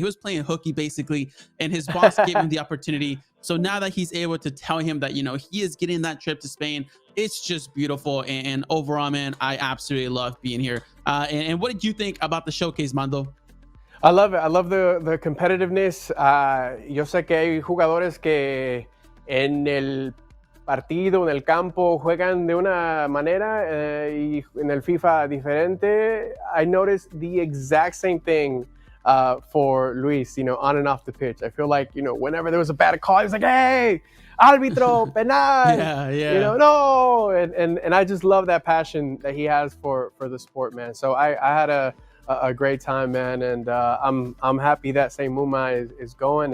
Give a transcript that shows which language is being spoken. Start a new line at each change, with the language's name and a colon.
English: He was playing hooky basically, and his boss gave him the opportunity. So now that he's able to tell him that, you know, he is getting that trip to Spain, it's just beautiful. And overall, man, I absolutely love being here. And what did you think about the showcase, Mando? I love it. I love the competitiveness.
Spanish: Yo sé que hay jugadores que en el partido, en el campo, juegan de una manera y en el FIFA diferente.
English: I noticed the exact same thing for Luis, you know, on and off the pitch. I feel like, you know, whenever there was a bad call, he was like, hey,
Spanish: árbitro, penal,
English: you know, no. And I just love that passion that he has for the sport, man. So I had a great time, man. And I'm happy that Say Muma is going.